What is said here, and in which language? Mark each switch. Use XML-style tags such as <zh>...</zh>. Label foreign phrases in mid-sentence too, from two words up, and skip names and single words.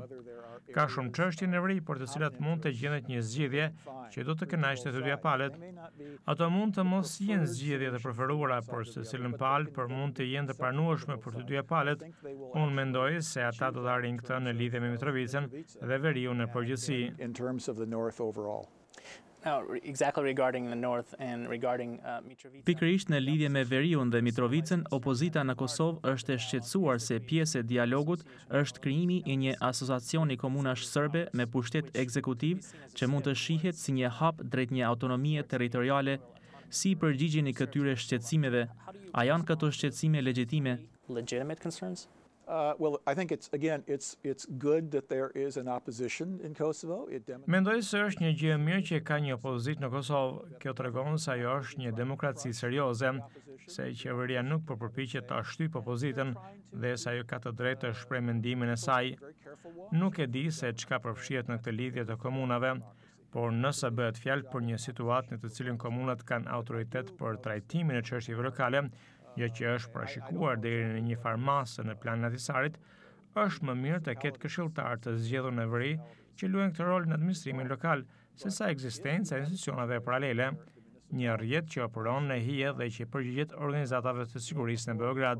<sq>Ka shumë çështje në veri për të cilat mund të gjendet një zgjidhje që do të kënaqte të dyja palët. Ato mund të mos jenë zgjidhje të preferuara për secilën palë, por mund të jenë të pranueshme për të dyja palët. Unë mendoj se ata do të arrijnë këtë në lidhje me Mitrovicën dhe veriun në përgjithësi.</sq> <en>Now, exactly regarding the North and regarding Mitrovica.</en> <sq>Pikërisht në lidhje me veriun dhe Mitrovicën, opozita në Kosovë është e shqetësuar se pjesë e dialogut është krijimi i një asociacioni komunash serbe me pushtet ekzekutiv që mund të shihet si një hap drejt një autonomie territoriale. Si përgjigjeni këtyre shqetësimeve? A janë këto shqetësime legjitime?</sq> <en>Legitimate concerns? Well, I think it's good that there is an opposition in Kosovo.</en> <sq>Mendoj se është një gjë e mirë që ka një opozitë në Kosovë. Kjo tregon se ajo është një demokraci serioze, se qeveria nuk po përpiqet ta shtypë opozitën dhe se ajo ka të drejtë të shprehë mendimin e saj. Nuk e di se çka përfshihet në këtë lidhje të komunave, por nëse bëhet fjalë për një situatë në të cilën komunat kanë autoritet për trajtimin e çështjeve lokale, gjë që është parashikuar deri në një farmasë në planin e Ahtisarit, është më mirë të ketë këshilltar të zgjedhur në veri që luajnë këtë rol në administrimin lokal, sesa ekzistenca e institucioneve paralele, një rrjet që operon në hije dhe që përgjigjet organizatave të sigurisë në Beograd.</sq>